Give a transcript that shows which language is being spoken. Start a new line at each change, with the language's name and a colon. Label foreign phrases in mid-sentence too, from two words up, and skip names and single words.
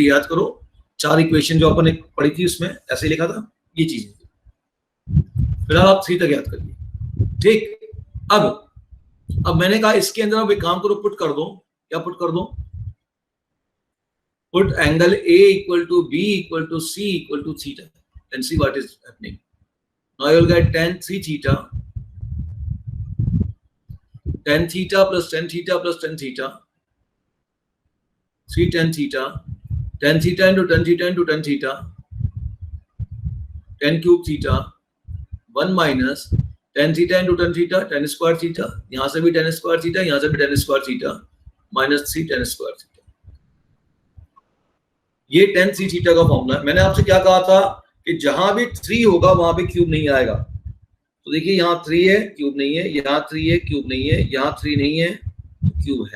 Hindi: याद करो, 4 इक्वेशन जो अपन ने पढ़ी थी उसमें ऐसे ही लिखा था, ये चीज। फिलहाल आप 3 तक याद करिए, ठीक। अब मैंने कहा इसके अंदर अब एक काम करो, पुट कर दो। क्या पुट कर दो?
English: put angle A equal to B equal to C equal to theta and see what is happening. now you will get tan 3 theta, tan theta plus tan theta plus tan theta, 3 tan theta, tan theta into tan theta into tan theta, tan cube theta, 1 minus tan theta into tan theta, tan square theta,
Hindi: यहां से भी
English: tan square theta,
Hindi: यहां से भी
English: tan square theta, minus 3 tan square theta।
Hindi: ये
English: tan 3 theta
Hindi: का फॉर्मूला है। मैंने आपसे क्या कहा था कि जहां भी 3 होगा वहां पे क्यूब नहीं आएगा। तो देखिए यहाँ 3 है, क्यूब नहीं है, यहाँ 3 है, क्यूब नहीं है, यहाँ 3 नहीं है, क्यूब है।